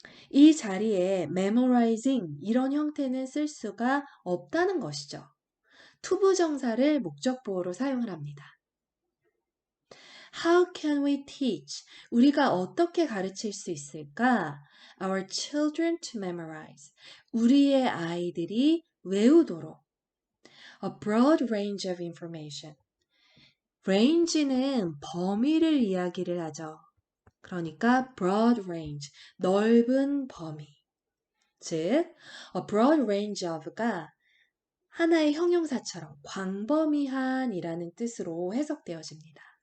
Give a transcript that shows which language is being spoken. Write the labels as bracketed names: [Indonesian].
[Korean] 이 자리에 memorizing 이런 형태는 쓸 수가 없다는 것이죠. 투부정사를 목적보호로 사용을 합니다. [English] How can we teach? [Korean] 우리가 어떻게 가르칠 수 있을까? [English] Our children to memorize. [Korean] 우리의 아이들이 외우도록. [English] A broad range of information. [Korean] range는 범위를 이야기를 하죠. 그러니까 [English] broad range, [Korean] 넓은 범위. 즉, a broad range of가 하나의 형용사처럼 광범위한이라는 뜻으로 해석되어집니다.